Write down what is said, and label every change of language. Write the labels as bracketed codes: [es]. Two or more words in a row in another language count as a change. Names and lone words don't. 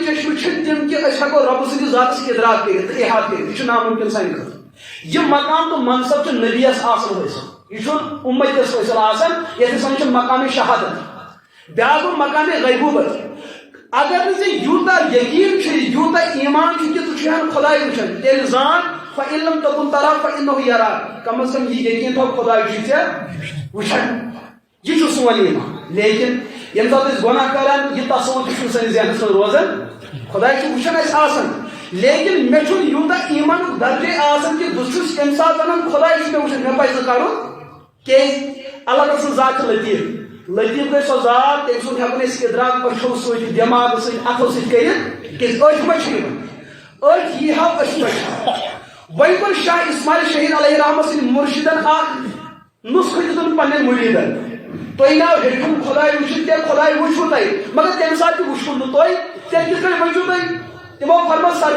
[ks] چشمہٕ چھِ تِم کہ أسۍ ہیٚکو رۄبہٕ سٕنٛدِس ذاتس ادراک کٔرِتھ تہٕ احاطہٕ کٔرِتھ یہِ چھُ نامُمکِن سانہِ خٲطرٕ یہ مقام تہٕ منصب چھُ نبیَس آسان حٲصِل یہ چھُنہٕ اُمتِس حٲصِل آسان یتھ أسۍ وَنان چھِ مقامِ شہادت بیاکھ گوٚو مقامِ غیبوبت اگر ژےٚ یوٗتاہ یقین چھُ یوٗتاہ ایمان چھُ کہ ژٕ چھُہن خۄداے وٕچھان تیٚلہِ زان [ar] فإن لم تكن ترى فإنه يراك [ks] کم از کم یہ یقین تھاو خۄداے چھُ ژےٚ وٕچھان یہ چھُ سون ایمان لیکن ییٚمہِ ساتہٕ أسۍ گۄناہ کران یہ تصوُر تہِ چھُنہٕ سٲنِس ذہنس منٛز روزان خۄداے چھُ وٕچھان اَسہِ آسان لیکن مےٚ چھُنہٕ یوٗتاہ ایمانُک درجے آسان کہ بہٕ چھُس تمہِ ساتہٕ ونان خۄداے چھُ مےٚ وٕچھان مےٚ پزِ نہٕ کرُن کیازِ اللہ سٕنٛز ذات چھِ لطیف گئی سو ذات تم سن ہیکن اس ادراک أچھو سۭتۍ دٮ۪ماغ سۭتۍ اتھو سۭتۍ کٔرِتھ کیازِ أچھ ما چھِ یِوان أچھ یی ہاو أچھ وٕچھ وۄنۍ کوٚر شاہ اسماعیل شہید علیہ رحمت سٕنٛدۍ مُرشِدن اکھ نسخہٕ دِتُن پننٮ۪ن مُریٖدن تُہۍ ناو ہیٚکِو خۄداے وٕچھِتھ تیٚلہِ خۄداے وٕچھوٕ تۄہہِ مگر تمہِ ساتہٕ تہِ وٕچھوٕ نہٕ تۄہہِ تیٚلہِ کِتھ کٔنۍ وٕچھِو تُہۍ تِمو فرمو